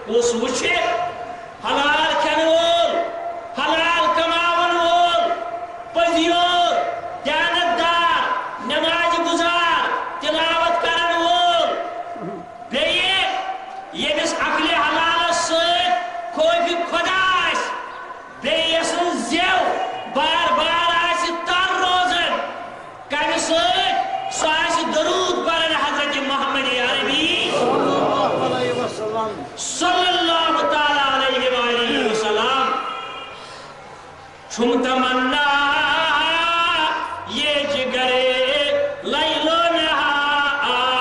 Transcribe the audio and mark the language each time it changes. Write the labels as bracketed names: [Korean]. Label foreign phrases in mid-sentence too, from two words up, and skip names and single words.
[Kashmiri] کُس وٕچھِ حلال کھٮ۪نہٕ وول حلال کماون وول پٔزیور دیانت دار نماز گزار تلاوت کرن وول بیٚیہِ ییٚمِس عقلِ حلالس سۭتۍ خوفہِ خۄدا آسہِ بیٚیہِ یَسٕنٛز زٮ۪و بار بار آسہِ تر روزان کمہِ سۭتۍ سُہ آسہِ درود پران حضرت محمد عربی [Arabic] صلی اللہ تعالیٰ علیہ وآلہ وسلم [Kashmiri] چھُم تمنا یہ جگرے لیل و نہار